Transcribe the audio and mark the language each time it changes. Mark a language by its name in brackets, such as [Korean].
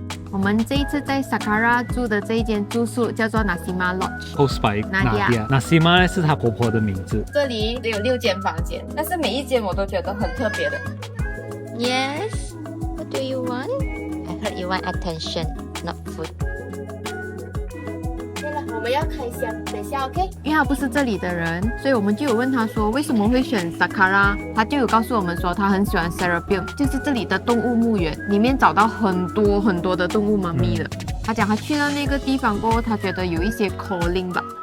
[Chinese] 我们这一次在 Saqqara 住的这一间住宿叫做 Nasima Lodge。 [English] Host by Nadia [Chinese] Nasima 呢是她婆婆的名字。这里有6间房间，但是每一间我都觉得很特别的。 [English] Yes, what do you want? I heard you want attention, not food. [Chinese] 对了，我们要开箱，等一下 OK？ 因为他不是这里的人，所以我们就有问他说为什么会选 Saqqara， 他就有告诉我们说他很喜欢 Serapeum， 就是这里的动物墓园，里面找到很多的动物妈咪的。他讲他去到那个地方过后，他觉得有一些 calling 吧。